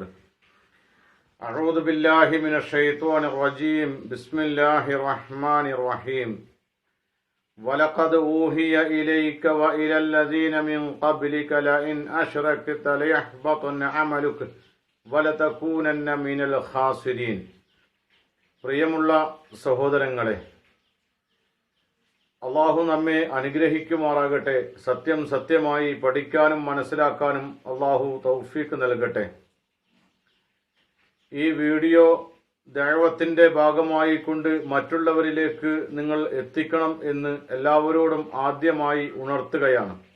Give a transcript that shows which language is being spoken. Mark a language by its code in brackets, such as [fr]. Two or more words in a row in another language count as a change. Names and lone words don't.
[ar] أعوذ بالله من الشيطان الرجيم. بسم الله الرحمن الرحيم. وَلَقَدْ أُوحِيَ إِلَيْكَ وَإِلَى الَّذِينَ مِنْ قَبْلِكَ لَئِنْ أَشْرَكْتَ لَيَحْبَطَنَّ عَمَلُكَ وَلَتَكُونَنَّ مِنَ الْخَاسِرِينَ. [ml] പ്രിയമുള്ള സഹോദരങ്ങളെ, അള്ളാഹു നമ്മെ അനുഗ്രഹിക്കുമാറാകട്ടെ. സത്യം സത്യമായി പഠിക്കാനും മനസ്സിലാക്കാനും അള്ളാഹു തൗഫീഖ് നൽകട്ടെ. ഈ വീഡിയോ ദഅവത്തിന്റെ ഭാഗമായി കൊണ്ട് മറ്റുള്ളവരിലേക്ക് നിങ്ങൾ എത്തിക്കണം എന്ന് എല്ലാവരോടും ആദ്യമായി ഉണർത്തുകയാണ്.